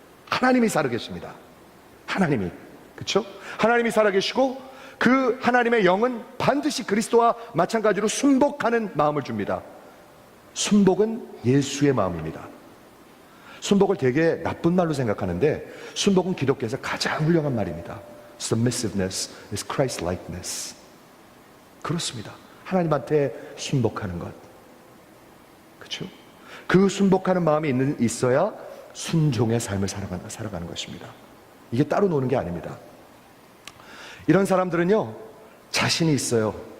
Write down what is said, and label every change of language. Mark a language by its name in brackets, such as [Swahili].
[Korean] 하나님이 살아계십니다. 하나님이, 그렇죠? 하나님이 살아계시고 그 하나님의 영은 반드시 그리스도와 마찬가지로 순복하는 마음을 줍니다. 순복은 예수의 마음입니다. 순복을 되게 나쁜 말로 생각하는데 순복은 기독교에서 가장 훌륭한 말입니다. [English] Submissiveness is Christ-likeness. [Korean] 그렇습니다. 하나님한테 순복하는 것, 그렇죠? 그 순복하는 마음이 있어야 순종의 삶을 살아가는 것입니다. 이게 따로 노는 게 아닙니다. 이런 사람들은요 자신이 있어요.